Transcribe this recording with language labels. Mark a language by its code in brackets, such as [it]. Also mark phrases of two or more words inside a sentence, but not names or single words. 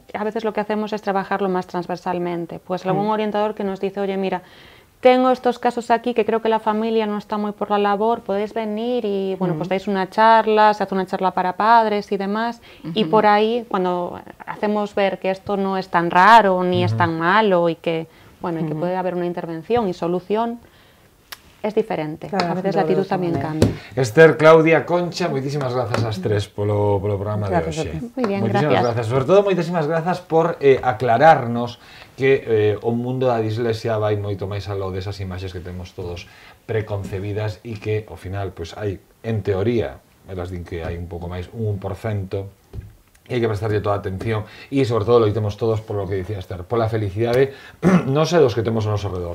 [es] A veces lo que hacemos es trabajarlo más transversalmente. Pues algún orientador que nos dice, oye, mira, tengo estos casos aquí que creo que la familia no está muy por la labor, podéis venir y, bueno, pues dais una charla, se hace una charla para padres y demás, y por ahí, cuando hacemos ver que esto no es tan raro ni es tan malo y que, bueno, y que puede haber una intervención y solución, es diferente. Claro, a veces la actitud tamén cambia. [gl] Esther, Claudia, Concha, moitísimas grazas ás tres polo programa de hoxe. Moi bien, [es] gracias. [gl] Sobre todo, moitísimas grazas por aclararnos que o mundo da dislexia vai moito máis aló desas imaxes que temos todos preconcebidas e que, ao final, pois hai, en teoría, elas din que hai un pouco máis, un 1%, e hai que prestarlle toda a atención e, sobre todo, loitemos todos [es] por lo [gl] que dicía Esther, pola felicidade non sei dos que temos ao noso redor.